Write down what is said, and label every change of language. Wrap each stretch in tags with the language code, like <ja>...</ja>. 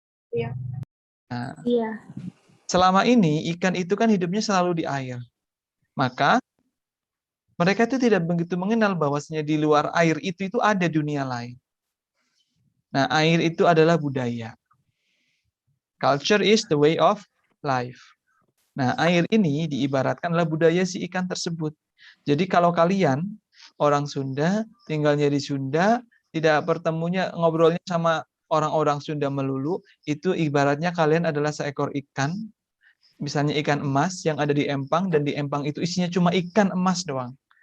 <id>Iya. Nah, Iya. selama ini ikan itu kan hidupnya selalu di air. Maka mereka itu tidak begitu mengenal bahwasanya di luar air itu ada dunia lain. Nah, air itu adalah budaya.</id> <en>Culture is the way of life.</en> <id>Nah, air ini diibaratkan adalah budaya si ikan tersebut. Jadi kalau kalian orang Sunda, tinggalnya di Sunda, tidak bertemunya, ngobrolnya sama orang-orang Sunda melulu, itu ibaratnya kalian adalah seekor ikan, misalnya ikan emas yang ada di empang, dan di empang itu isinya cuma ikan emas doang.</id>